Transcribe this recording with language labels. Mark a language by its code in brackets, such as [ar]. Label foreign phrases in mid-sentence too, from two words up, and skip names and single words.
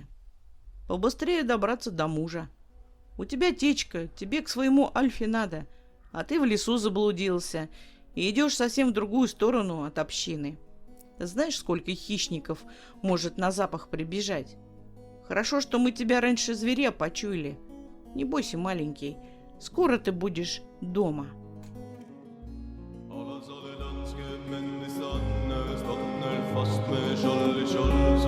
[ru] «Побыстрее добраться до мужа. У тебя течка, тебе к своему Альфе надо, а ты в лесу заблудился и идешь совсем в другую сторону от общины. Знаешь, сколько хищников может на запах прибежать? Хорошо, что мы тебя раньше зверя почуяли. Не бойся, маленький, скоро ты будешь дома». [no] Alla sa det danske menneskene, stått ned fast med skjold i skjold.